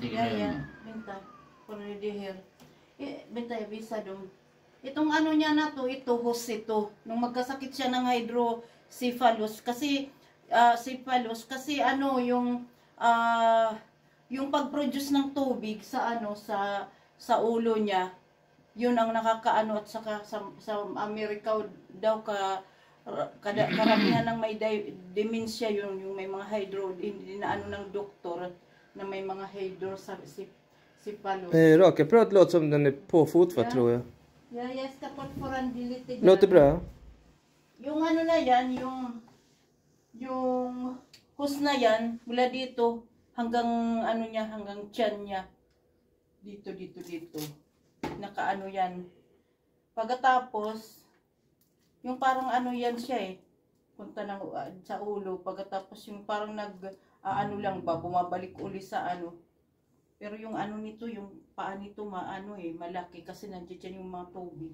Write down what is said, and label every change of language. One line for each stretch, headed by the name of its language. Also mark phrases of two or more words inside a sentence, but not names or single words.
Swedish: Ja, ja. glömmer. Vänta. Kolla det här. Vänta, jag visar dem.
Filipino: Itong ano niya na to, ito, host ito. Nung magkasakit siya ng hydrocephalus. Kasi, cephalus. Kasi ano, yung pag-produce ng tubig sa ano, sa ulo niya. Yun ang nakakaano at saka sa Amerika daw karamihan ng may dementia yung may mga hindi na ano ng doktor na may mga hydrocephalus.
Swedish: Rakapparat låter som den är på fortfarande, tror jag. Ja, jag ska fortfarande lite grann. Låter bra.
Filipino: Yung ano na yan, yung hose na yan, mula dito hanggang ano niya, hanggang tiyan niya. Dito. Nakaano yan. Pagkatapos, yung parang ano yan siya eh. Punta ng, sa ulo. Pagkatapos yung parang ano lang ba, bumabalik uli sa ano. Pero yung ano nito, yung paa nito maano eh, malaki kasi nandiyan yung mga tubig.